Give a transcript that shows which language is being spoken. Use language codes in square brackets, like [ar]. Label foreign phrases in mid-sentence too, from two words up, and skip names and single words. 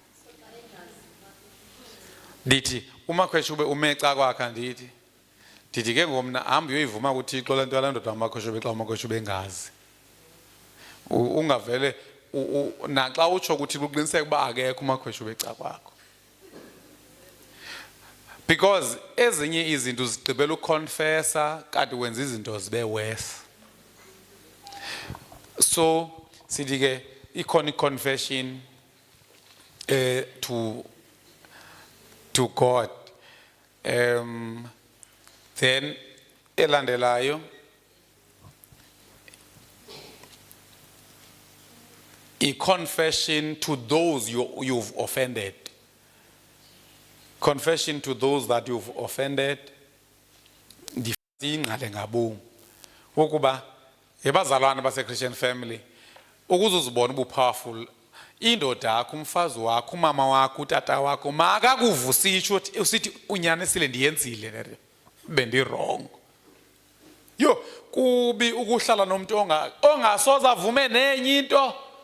[xh] ndithi uMakhweshube ume ecawa kwakhe ndithi ke ngomna hambi uyoyivuma kuThixo le nto yala ndoda kaMakhweshube xa uMakhweshube engazi ungavele naxa utsho ukuthi uqiniseke uba akekho uMakhweshube ecawa kwakho because ezinye izinto zigqibela ukonfessa kanti wenza izinto zibe [en] worse so [xh] sithi ke ikhona i- [en] confession to God [xh] then elandelayo i- [en] confession to those you've offended. Confession to those that you've offended. [xh] Ndifingale ngabomu ukuba yebazalwane base- [en] Christian family [xh] ukuze uzibone ubu-powerful indoda yakho umfazi wakho umama wakho utata wakho makakuvusitsho usithi unyanisile ndiyenzile bendi-wrong yo kubi ukuhlala nomuntu ongasoze avume nenye into